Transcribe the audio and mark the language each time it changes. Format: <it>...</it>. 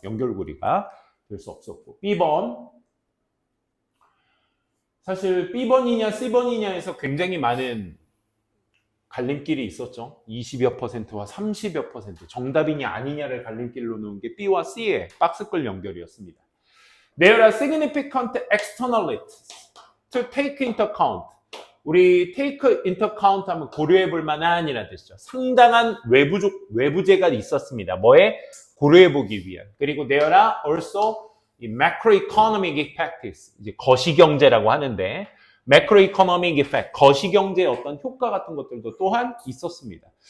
<ko>연결고리가 될 수 없었고. B번. 사실 B번이냐 C번이냐에서 굉장히 많은 갈림길이 있었죠. 20여 %와 30여 %. 정답이냐 아니냐를 갈림길로 놓은 게 B와 C의 박스글 연결이었습니다.</ko> <en>There are significant externalities to take into account.</en> <ko>우리 take into account 하면 고려해 볼 만한이라는 뜻이죠. 상당한 외부재가 있었습니다. 뭐에? 고려해 보기 위한. 그리고</ko> <en>there are also</en> <ko>이 macroeconomic effects, 이제 거시경제라고 하는데, macroeconomic effect, 거시경제의 어떤 효과 같은 것들도 또한 있었습니다.</ko>